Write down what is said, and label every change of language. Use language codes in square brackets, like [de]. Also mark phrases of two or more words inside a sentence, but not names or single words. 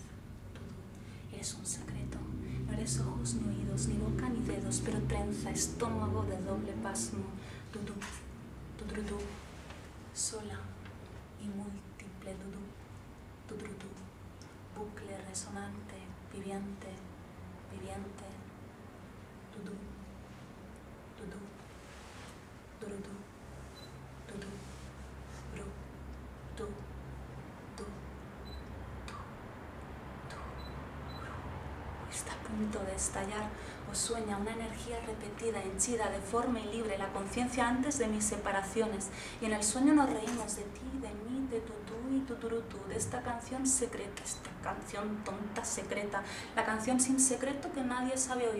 [es] Tú eres un secreto, no eres ojos ni oídos, ni boca ni dedos, pero trenza estómago de doble pasmo. Tutú, sola y múltiple dudú, tudrudú, bucle resonante, viviente, viviente, dudú, dudú, durudú, dudú, bru, du, du, du, du, bru. Está a punto de estallar. Os sueña una energía repetida, henchida, deforme y libre, la conciencia antes de mis separaciones. Y en el sueño nos reímos de ti, de mí, de tutú y tuturutú, de esta canción secreta, esta canción tonta secreta, la canción sin secreto que nadie sabe oír.